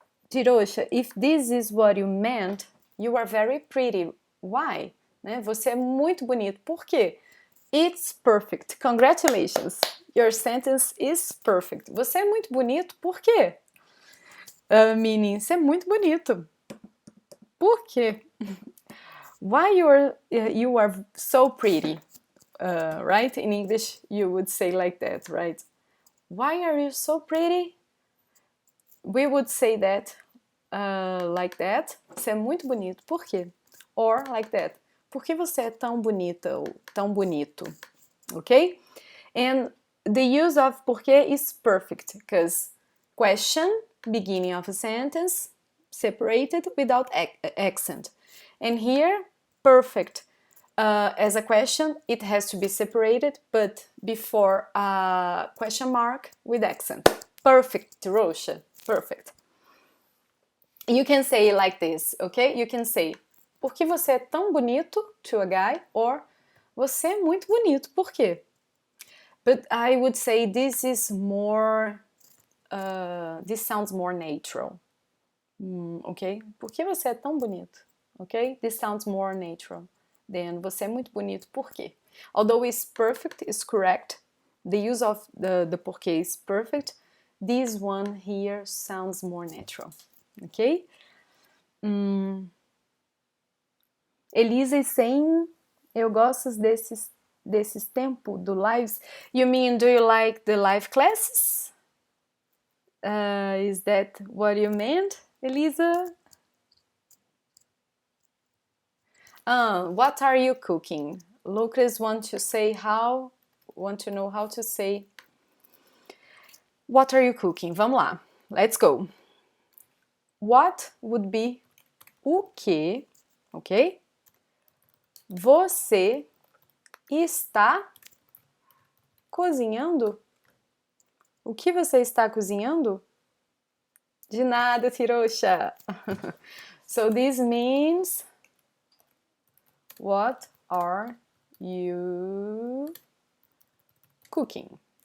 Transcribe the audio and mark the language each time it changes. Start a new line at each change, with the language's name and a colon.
English: Tirosha, if this is what you meant, you are very pretty. Why?
Portuguese: Né? Você é muito bonito. Por quê?
English: It's perfect. Congratulations. Your sentence is perfect.
Portuguese: Você é muito bonito. Por quê?
English: Meaning,
Portuguese: você é muito bonito. Por quê?
English: Why you are so pretty? Right? In English, you would say like that, right? Why are you so pretty? We would say that like that.
Portuguese: Você é muito bonito. Por quê?
English: Or like that.
Portuguese: Por que você é tão bonita ou tão bonito?
English: Okay? And the use of porquê is perfect because question, beginning of a sentence, separated without accent. And here, perfect. As a question, it has to be separated, but before a question mark with accent. Perfect, Rosha. Perfect. You can say like this, okay? You can say,
Portuguese: por que você é tão bonito
English: to a guy? Or,
Portuguese: você é muito bonito, por quê?
English: But I would say this is more, this sounds more natural. Okay?
Portuguese: Por que você é tão bonito?
English: Okay? This sounds more natural. Then
Portuguese: você é muito bonito, por quê?
English: Although it's perfect, it's correct. The use of the porquê is perfect. This one here sounds more natural. Okay?
Portuguese: Elisa e Sem, eu gosto desses tempos do lives.
English: You mean, do you like the live classes? Is that what you meant, Elisa? What are you cooking? Lucas want to know how to say what are you cooking?
Portuguese: Vamos lá.
English: Let's go. What would be
Portuguese: o que,
English: ok?
Portuguese: Você está cozinhando? O que você está cozinhando? De nada, Tirosha.
English: So this means, what are you cooking?